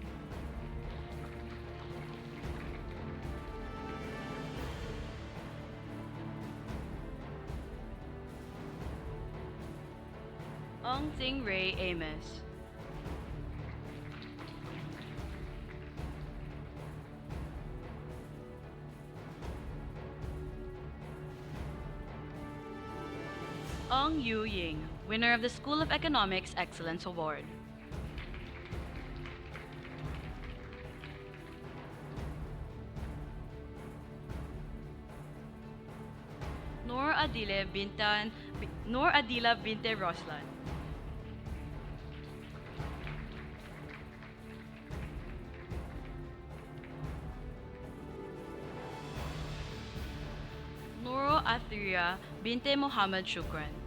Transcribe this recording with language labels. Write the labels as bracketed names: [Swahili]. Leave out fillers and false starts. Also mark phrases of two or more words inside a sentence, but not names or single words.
[English] Ong Ting Ray Amos. Ong Yu Ying, winner of the School of Economics Excellence Award. Noor Adila Binte Roslan. Nuro Athria Binte Muhammad Shukran.